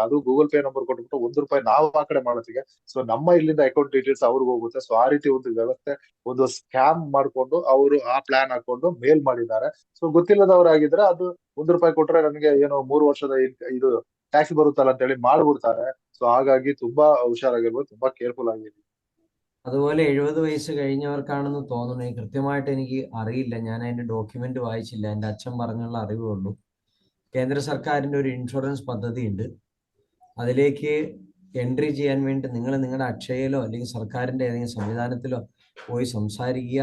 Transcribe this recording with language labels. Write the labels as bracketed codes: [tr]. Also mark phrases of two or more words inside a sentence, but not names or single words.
[kn] ಅದು ಗೂಗಲ್ ಪೇ ನಂಬರ್ ಕೊಟ್ಬಿಟ್ಟು 1 ರೂಪಾಯಿ ನಾವು ಆ ಕಡೆ ಮಾಡೋತಿಗೆ ಸೊ ನಮ್ಮ ಇಲ್ಲಿಂದ [en] account details [kn] ಅವ್ರಿಗೆ ಹೋಗುತ್ತೆ. ಸೊ ಆ ರೀತಿ ಒಂದು ವ್ಯವಸ್ಥೆ, ಒಂದು ಸ್ಕ್ಯಾಮ್ ಮಾಡ್ಕೊಂಡು ಅವರು ಆ ಪ್ಲಾನ್ ಹಾಕೊಂಡು ಮೇಲ್ ಮಾಡಿದ್ದಾರೆ. ಸೊ ಗೊತ್ತಿಲ್ಲದವರಾಗಿದ್ರೆ ಅದು 1 ರೂಪಾಯಿ ಕೊಟ್ರೆ ನನಗೆ ಏನು 3 ವರ್ಷದ ಇದು ಟ್ಯಾಕ್ಸ್ ബറുത്തല്ല ಅಂತ ಹೇಳಿ ಮಾಡ್ಬಿಡ್ತಾರೆ. ಸೊ ಹಾಗಾಗಿ ತುಂಬಾ ಹುಷಾರಾಗಿರ್ಬೋದು, ತುಂಬಾ ಕೇರ್ಫುಲ್ ಆಗಿರಿ. [ml] അതുപോലെ 70 വയസ്സ് കഴിഞ്ഞവർക്കാണെന്ന് തോന്നുന്നു. കൃത്യമായിട്ട് എനിക്ക് അറിയില്ല, ഞാൻ അതിന്റെ ഡോക്യുമെന്റ് വായിച്ചില്ല, എൻ്റെ അച്ഛൻ പറഞ്ഞുള്ള അറിവേ ഉള്ളൂ. കേന്ദ്ര സർക്കാരിൻ്റെ ഒരു ഇൻഷുറൻസ് പദ്ധതി ഉണ്ട്. അതിലേക്ക് എൻട്രി ചെയ്യാൻ വേണ്ടി നിങ്ങൾ നിങ്ങളുടെ അക്ഷയയിലോ അല്ലെങ്കിൽ സർക്കാരിൻ്റെ ഏതെങ്കിലും സംവിധാനത്തിലോ പോയി സംസാരിക്കുക.